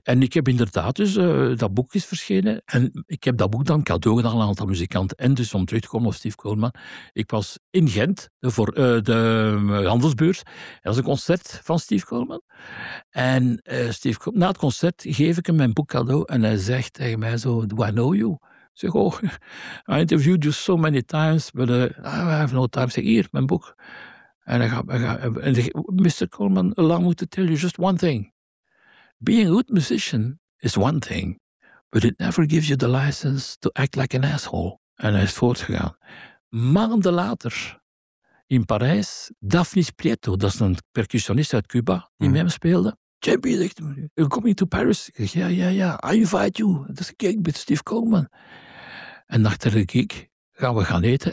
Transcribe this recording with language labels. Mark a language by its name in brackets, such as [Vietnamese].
[Dutch] En ik heb inderdaad dus dat boek is verschenen en ik heb dat boek dan cadeau gedaan aan een aantal muzikanten. En dus om terug te komen op Steve Coleman, ik was in Gent voor de handelsbeurs. Dat was een concert van Steve Coleman. En Steve Coleman, na het concert geef ik hem mijn boek cadeau en hij zegt tegen mij zo, [English] do I know you? [Dutch] Ik zeg, oh, [English] I interviewed you so many times, but I have no time. [Dutch] Ik zeg, hier, mijn boek. [English] En Mr. Coleman, allow me to tell you just one thing. Being a good musician is one thing, but it never gives you the license to act like an asshole. [Dutch] En hij is voortgegaan. Maanden later, in Parijs, Daphnis Prieto, dat is een percussionist uit Cuba, die met hem speelde. JB zegt, [English] you're coming to Paris? [Dutch] Ik zeg, ja, [English] I invite you. [Dutch] Dat is een gig met Steve Coleman. En achter de gig gaan we gaan eten.